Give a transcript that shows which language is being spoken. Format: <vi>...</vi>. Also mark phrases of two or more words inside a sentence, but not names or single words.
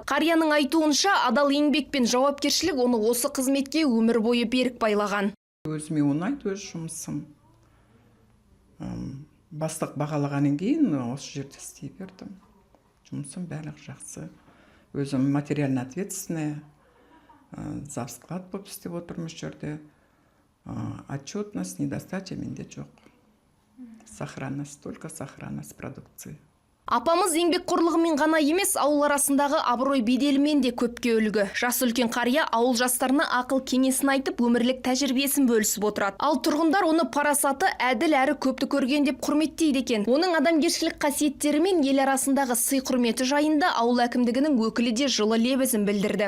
<kk>Қарияның айтуынша, адал еңбек пен жауапкершілік оны осы қызметке өмір бойы берік байлаған. Өзіме ұнайды өз жұмысым. Бастық бағалағаннан кейін осы жерде істей бердім. Жұмысым барлық жақсы. Өзім</kk> <ru>материально ответственная, за склад</ru> <kk>болып істеп отырмыз жерде.</kk> <ru>Отчетность, недостача</ru> <kk>менде жоқ.</kk> <ru>Сохранность, только сохранность продукции.</ru> <kk>Апамыз еңбекқорлығымен ғана емес, ауыл арасындағы абырой беделімен де көпке үлгі. Жас үлкен қария ауыл жастарына ақыл кеңесін айтып, өмірлік тәжірибесін бөлісіп отырады. Ал тұрғындар оны парасаты, әділ әрі көпті көрген деп құрметтейді екен. Оның адамгершілік қасиеттері мен ел арасындағы сый құрметі жайында ауыл әкімдігінің өкілі де жылы лебізін білдірді.</kk>